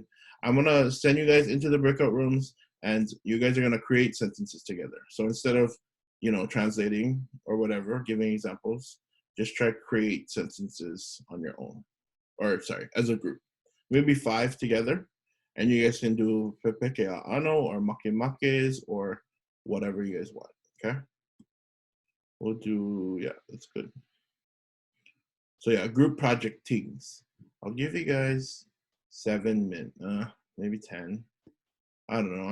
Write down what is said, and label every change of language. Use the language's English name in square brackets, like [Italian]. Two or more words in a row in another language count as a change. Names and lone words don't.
[English] I'm gonna send you guys into the breakout rooms, and you guys are gonna create sentences together. So instead of translating or whatever, giving examples, just try to create sentences on your own, or sorry, as a group. Maybe 5 together, and you guys can do [Hawaiian] Pepeke ʻAʻA [English] or Makemakes or whatever you guys want. Okay, we'll do that's good. So yeah, group project teams. I'll give you guys 7 minutes, maybe 10. I don't know.